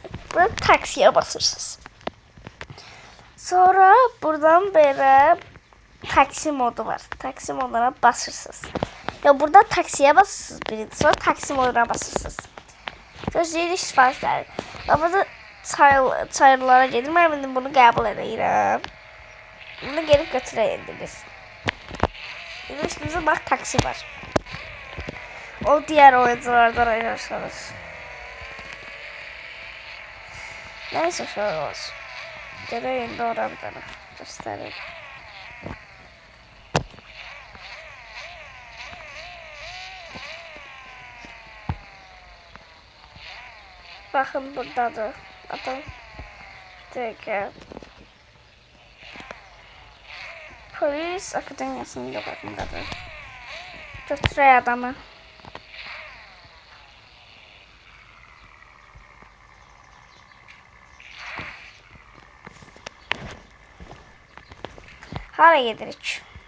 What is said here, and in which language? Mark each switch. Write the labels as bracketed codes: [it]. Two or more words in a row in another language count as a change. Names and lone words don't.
[az] Burada taksiyə basırsınız. Sonra buradan belə taksi modu var. Taksi moduna basırsınız. Ya burada taksiyə basırsınız birinci. Sonra taksi moduna basırsınız. Gözləyirik sifarişləri. Burada çayırlara gedir. Mən indi bunu qəbul edəyirəm. [tr] Bunu gelip götürəyindiniz. Üstümüzde bak taksi var. O diğer oyunculardan ayrılır. Neyse şöyle olsun. Geleyim de oradan göstereyim. Bakın buradadır. Adam tekrar. Polis akademiyasının lokatındadır. [az] Götürək adamı. Hara gedirik?